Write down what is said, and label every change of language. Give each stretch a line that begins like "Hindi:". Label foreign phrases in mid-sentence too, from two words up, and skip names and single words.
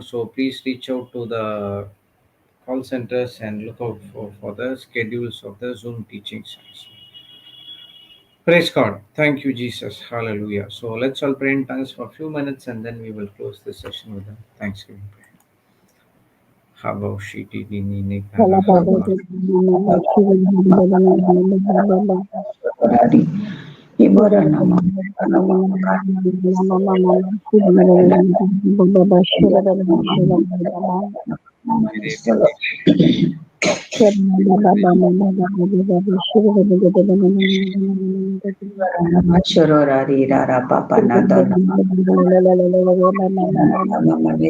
English: So please reach out to the call centers and look out for the schedules of the Zoom teachings. Praise God. Thank you, Jesus. Hallelujah. So let's all pray in tongues for a few minutes and then we will close this session with a thanksgiving prayer. Habo shiti dini ni kana haba. Ibora nama nama makar Shorari rara papa nada mama